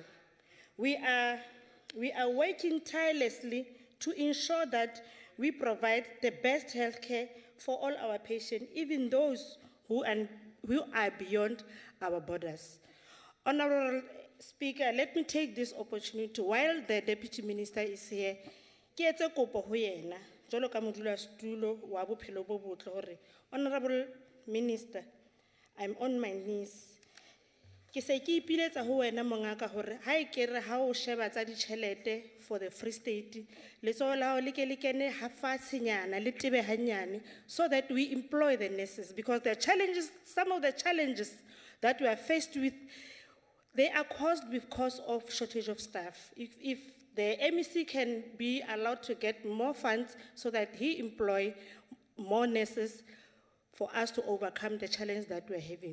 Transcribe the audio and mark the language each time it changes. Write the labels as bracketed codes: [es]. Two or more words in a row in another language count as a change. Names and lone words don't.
[en] We are working tirelessly to ensure that we provide the best health care for all our patients, even those who are beyond our borders. Honorable Speaker, let me take this opportunity while the Deputy Minister is here. [st] Ke etse kopo ho yena, jwalo ka modulasetulo wa bophelo bo botle hore, [en] Honorable Minister, I'm on my knees. [st] Ke se ke ipiletsa ho wena mongaka hore ha e kere ha o sheba tsa ditjhelete [en] for the Free State, [st] letsoho la hao le ke le kene ha fatshenyana le tebe hanyane, [en] so that we employ the nurses, because the challenges, some of the challenges that we are faced with, they are caused because of shortage of staff. If the MEC can be allowed to get more funds so that he employ more nurses for us to overcome the challenge that we're having.